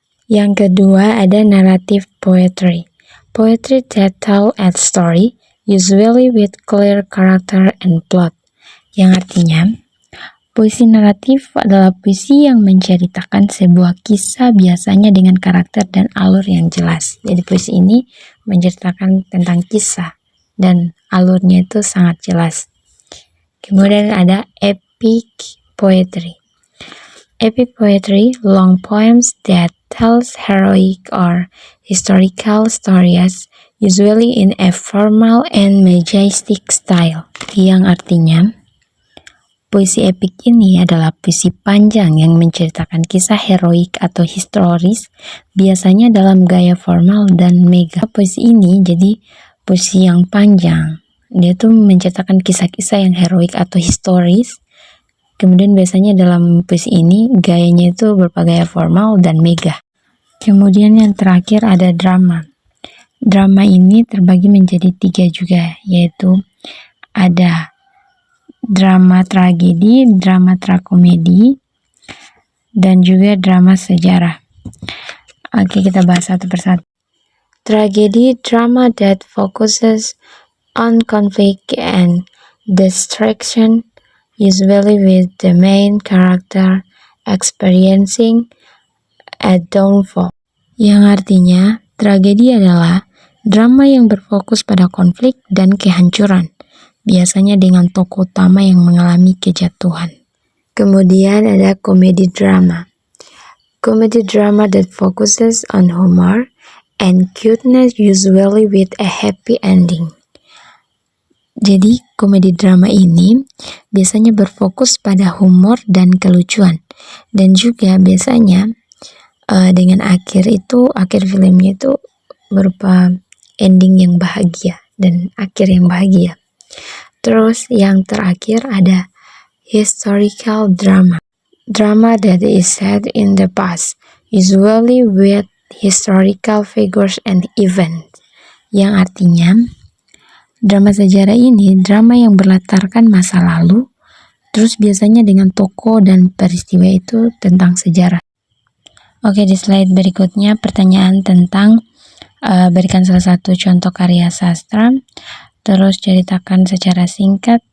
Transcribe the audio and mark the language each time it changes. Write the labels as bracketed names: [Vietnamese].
[Indonesian] Yang kedua ada [English] narrative poetry, poetry that tell a story, usually with clear character and plot, [Indonesian] yang artinya puisi naratif adalah puisi yang menceritakan sebuah kisah biasanya dengan karakter dan alur yang jelas. Jadi puisi ini menceritakan tentang kisah dan alurnya itu sangat jelas. Kemudian ada epic poetry. [English] Epic poetry, long poems that tells heroic or historical stories, usually in a formal and majestic style. [Indonesian] Yang artinya, puisi epik ini adalah puisi panjang yang menceritakan kisah heroik atau historis, biasanya dalam gaya formal dan megah. Puisi ini jadi puisi yang panjang. Dia tuh menceritakan kisah-kisah yang heroik atau historis. Kemudian biasanya dalam puisi ini gayanya itu berupa gaya formal dan megah. Kemudian yang terakhir ada drama. Drama ini terbagi menjadi 3 juga, yaitu ada drama tragedi, drama trakomedi, dan juga drama sejarah. Oke, kita bahas satu persatu. [English] Tragedi, drama that focuses on conflict and destruction, usually with the main character experiencing a downfall. [Indonesian] Yang artinya, tragedi adalah drama yang berfokus pada konflik dan kehancuran, biasanya dengan tokoh utama yang mengalami kejatuhan. Kemudian ada komedi drama. [English] Comedy drama that focuses on humor and cuteness, usually with a happy ending. [Indonesian] Jadi komedi drama ini biasanya berfokus pada humor dan kelucuan, dan juga biasanya dengan akhir filmnya itu berupa ending yang bahagia dan akhir yang bahagia. Terus yang terakhir ada historical drama. [English] Drama that is set in the past, usually with historical figures and events. [Indonesian] Yang artinya, drama sejarah ini drama yang berlatarkan masa lalu, terus biasanya dengan tokoh dan peristiwa itu tentang sejarah. Oke, di slide berikutnya pertanyaan tentang berikan salah satu contoh karya sastra, terus ceritakan secara singkat